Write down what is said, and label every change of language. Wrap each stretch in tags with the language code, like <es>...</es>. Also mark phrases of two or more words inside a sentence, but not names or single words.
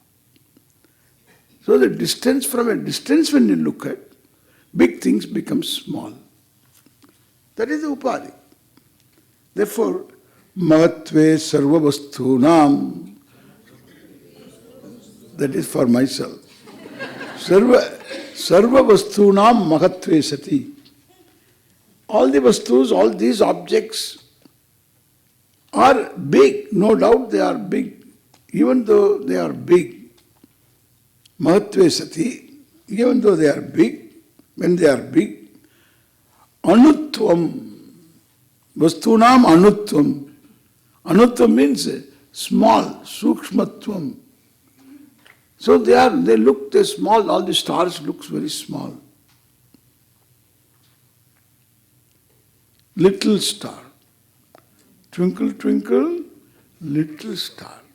<en>So the distance, from a distance when you look at, big things become small. That is the upadhi. Therefore,</en> <sa>mahatve sarvavasthunam,</sa> <en>that is for myself.</en> <sa>Sarvavasthunam mahatve sati.</sa> <en>All the vastus, all these objects are big. No doubt they are big. Even though they are big,</en> <sa>mahatve sati,</sa> <en>even though they are big, when they are big,</en> <sa>anutvam, vastunam anutvam.</sa> <en>Anutvam means small, sukshmatvam. So they look small, all the stars looks very small. Little star. Twinkle, twinkle, little star.</en>